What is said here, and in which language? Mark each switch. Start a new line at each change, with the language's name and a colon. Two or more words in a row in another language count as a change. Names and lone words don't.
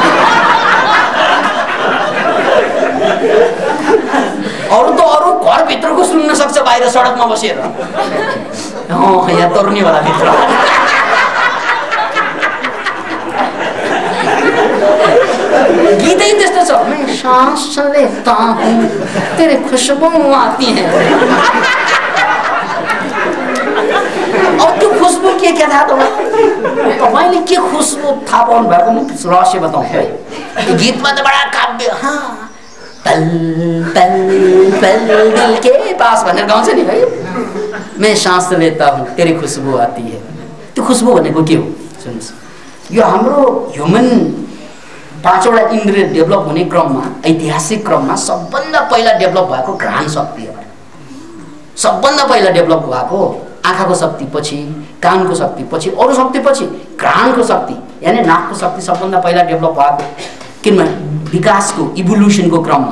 Nepali: अरू त अरू घरभित्रको सुन्न सक्छ, बाहिर सडकमा बसेर। यहाँ तरुनीवाला भित्र गीतै त्यस्तो छ।
Hindi: मैं सांस लेता हूँ तेरे खुशबू आती है।
Nepali: अब त्यो खुशबू के थाहा तपाईँले के खुशबू थाहा पाउनु भएको म रहस्य बताउँछु है। त्यो गीतमा त बडा काव्य, तल तल तल
Hindi: दिल के पास
Nepali: भनेर गाउँछ नि है।
Hindi: मैं सांस लेता हूँ तेरी खुशबू आती है।
Nepali: त्यो खुशबू भनेको के हो सुन्नुहोस्। यो हाम्रो ह्युमन 5वटा इन्द्रिय डेभलप हुने क्रममा, ऐतिहासिक क्रममा सबभन्दा पहिला डेभलप भएको घ्राण शक्ति हो। सबभन्दा पहिला डेभलप भएको आँखाको शक्ति पछि, कानको शक्ति पछि, अरू शक्ति पछि घ्राणको शक्ति यानि नाकको शक्ति सबभन्दा पहिला डेभलप भएको, किनभने विकासको इभोल्युसनको क्रममा।